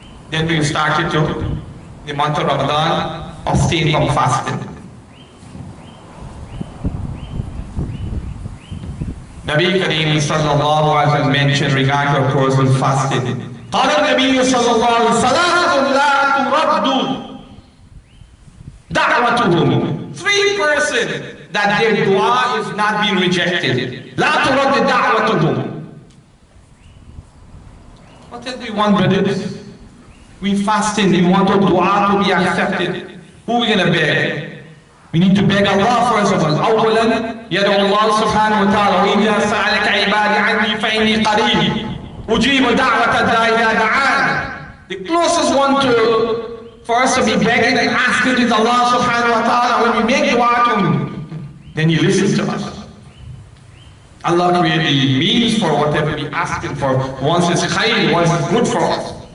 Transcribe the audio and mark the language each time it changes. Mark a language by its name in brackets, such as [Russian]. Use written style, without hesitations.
[English] Then we started to, the month of Ramadan, abstain from fasting. Nabi Kareem sallallahu alaihi wasallam mentioned regarding a person fasting. [Arabic] قال النبي صلى الله عليه وسلم ثلاث لا ترد دعوتهم. [English] 3 persons that their dua is not being rejected. [Arabic] لا ترد دعوتهم. [English] What else we want, brothers? We fasting, we want our dua to be accepted. Who are we going to beg? We need to beg Allah first of all. [Arabic] أولا يدعو الله سبحانه وتعالى وإذا سألك عبادي عني فإني قريب أجيب دعوة الداعي إذا دعان. [English] The closest one for us to be begging and asking is Allah subhanahu wa ta'ala. When we make dua to Him, then He listens to us. Allah created the means for whatever we asking for. Once it's khayr, once it's good for us.